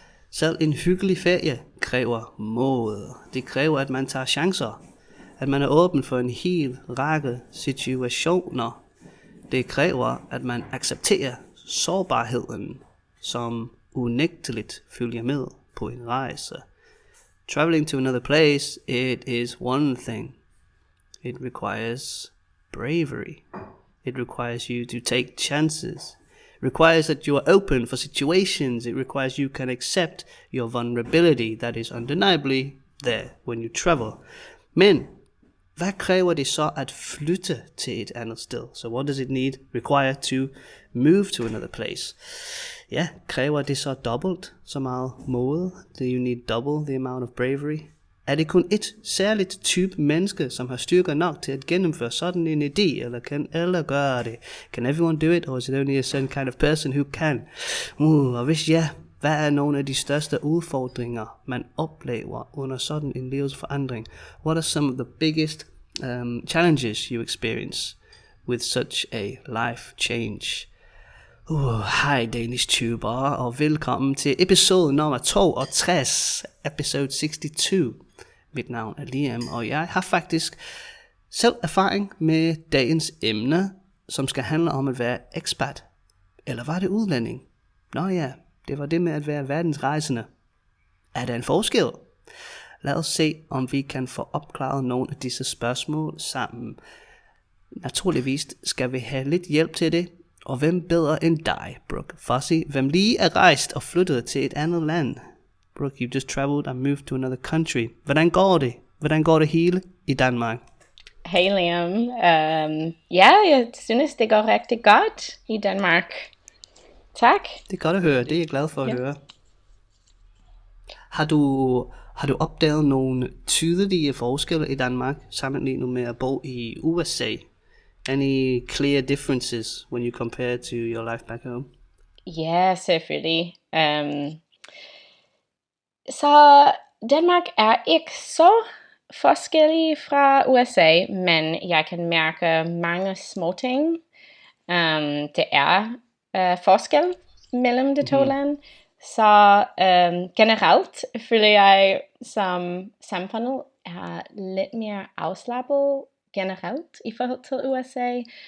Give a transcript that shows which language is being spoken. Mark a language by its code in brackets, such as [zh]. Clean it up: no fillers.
[da] Selv en hyggelig ferie kræver mod. Det kræver, at man tager chancer. At man er åben for en hel række situationer. Det kræver, at man accepterer sårbarheden, som unægteligt følger med på en rejse. [en] Traveling to another place, it is one thing. It requires bravery. It requires you to take chances. It requires that you are open for situations. It requires you can accept your vulnerability that is undeniably there when you travel. [da] Men hvad kræver det så at flytte til et andet sted? [en] So what does it require to move to another place? [da] Ja, kræver det så dobbelt så meget mod? [en] Do you need double the amount of bravery? [da] Er det kun et særligt type menneske, som har styrker nok til at gennemføre sådan en idé, eller kan alle gøre det? [en] Can everyone do it, or is it only a certain kind of person who can? [da] Og hvis ja, hvad er nogle af de største udfordringer, man oplever under sådan en livsforandring? [en] What are some of the biggest challenges you experience with such a life change? [da] Hej DanishTuber, og velkommen til episode nummer 62, episode 62. Mit navn er Liam, og jeg har faktisk selv erfaring med dagens emne, som skal handle om at være expat. Eller var det udlænding? Nå ja, det var det med at være verdensrejsende. Er der en forskel? Lad os se, om vi kan få opklaret nogle af disse spørgsmål sammen. Naturligvis skal vi have lidt hjælp til det. Og hvem bedre end dig, Brooke? Fuzzy, hvem lige er rejst og flyttet til et andet land? [en] Brooke, you just traveled and moved to another country. [da] Hvordan går det? Hvordan går det hele i Danmark? [en] Hey Liam. [da] Jeg synes det går rigtig godt i Danmark. Tak. Det er godt at høre, det er jeg glad for at høre. Har du opdaget nogle tydelige forskelle i Danmark, sammenlignet med at bo i USA? [en] Any clear differences when you compare to your life back home? [da] Ja, selvfølgelig. Så Danmark er ikke så forskellig fra USA, men jeg kan mærke mange små ting. Det er forskel mellem de to lande. Så generelt føler jeg, som samfundet er lidt mere afslappet generelt i forhold til USA.